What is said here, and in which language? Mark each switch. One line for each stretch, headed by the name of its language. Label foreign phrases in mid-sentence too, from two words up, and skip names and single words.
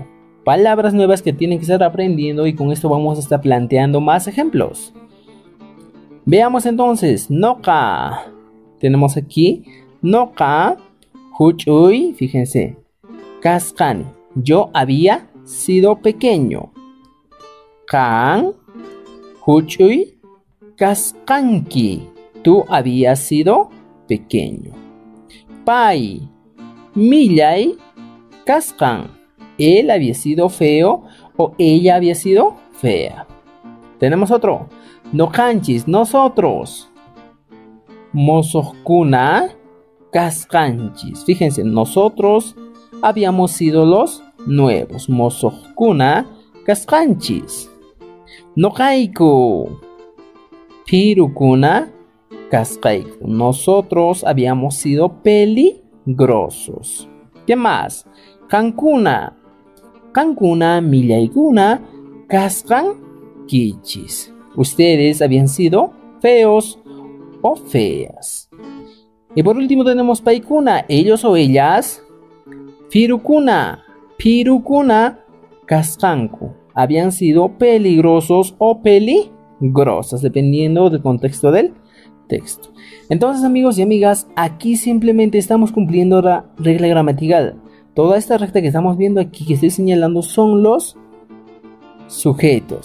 Spanish: Palabras nuevas que tienen que estar aprendiendo, y con esto vamos a estar planteando más ejemplos. Veamos entonces. Noka. Tenemos aquí Noka. Huchuy, fíjense. Kaskani. Yo había sido pequeño.
Quechua: Kan, huchuy, kaskanki.
Spanish: Tú habías sido pequeño.
Quechua: Pai, millay, kaskan.
Spanish: Él había sido feo o ella había sido fea. Tenemos otro.
Quechua: No kanchis,
Spanish: nosotros.
Quechua: Mozoskuna, kaskanchis.
Spanish: Fíjense, nosotros habíamos sido los nuevos.
Quechua: Mozoskuna, kaskanchis. No kaiku. Pirukuna, kaskaiku.
Spanish: Nosotros habíamos sido peligrosos. ¿Qué más?
Quechua: Kankuna. Kankuna, millaykuna, kaskankichis.
Spanish: Ustedes habían sido feos o feas. Y por último tenemos paikuna. Ellos o ellas.
Quechua: Pirukuna. Pirukuna, kaskanku.
Spanish: Habían sido peligrosos o peligrosas, dependiendo del contexto del texto. Entonces, amigos y amigas, aquí simplemente estamos cumpliendo la regla gramatical. Toda esta recta que estamos viendo aquí, que estoy señalando, son los sujetos.